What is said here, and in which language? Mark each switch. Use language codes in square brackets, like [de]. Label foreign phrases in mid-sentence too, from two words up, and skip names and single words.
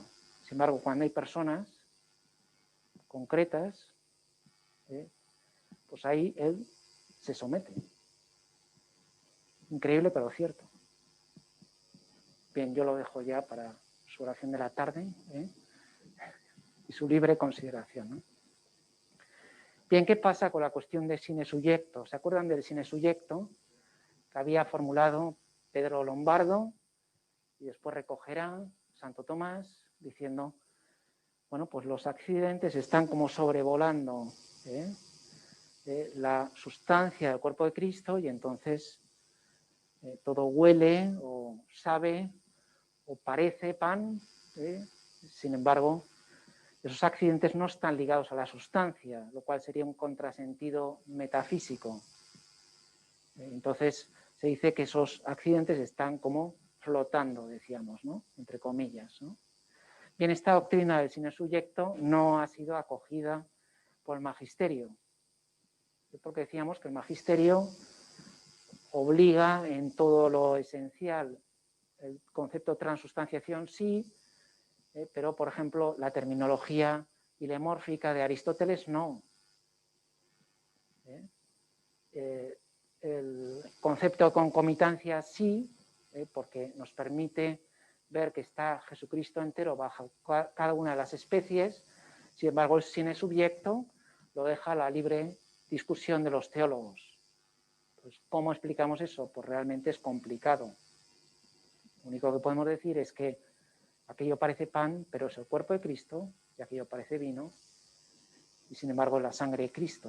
[es] Sin embargo, cuando hay personas concretas, pues ahí él se somete. Increíble, pero cierto. Bien, yo lo dejo ya para su oración de la tarde y su libre consideración, ¿no? Bien, ¿qué pasa con la cuestión del [la] sine suiecto? [es] ¿Se acuerdan del [la] sine suiecto [es] que había formulado Pedro Lombardo y después recogerá Santo Tomás diciendo, bueno, pues los accidentes están como sobrevolando la sustancia del cuerpo de Cristo y entonces todo huele o sabe o parece pan, sin embargo, esos accidentes no están ligados a la sustancia, lo cual sería un contrasentido metafísico. Entonces, se dice que esos accidentes están como flotando, decíamos, ¿no? Entre comillas, ¿no? Bien, esta doctrina del [la] sine suiecto [es] no ha sido acogida por el magisterio, porque decíamos que el magisterio obliga en todo lo esencial el concepto de transustanciación, sí, pero, por ejemplo, la terminología hilemórfica de Aristóteles no. El concepto de concomitancia sí, porque nos permite ver que está Jesucristo entero bajo cada una de las especies. Sin embargo, el [la] sine subiecto [es] lo deja a la libre discusión de los teólogos. Pues, ¿cómo explicamos eso? Pues realmente es complicado. Lo único que podemos decir es que aquello parece pan, pero es el cuerpo de Cristo, y aquello parece vino, y sin embargo es la sangre de Cristo.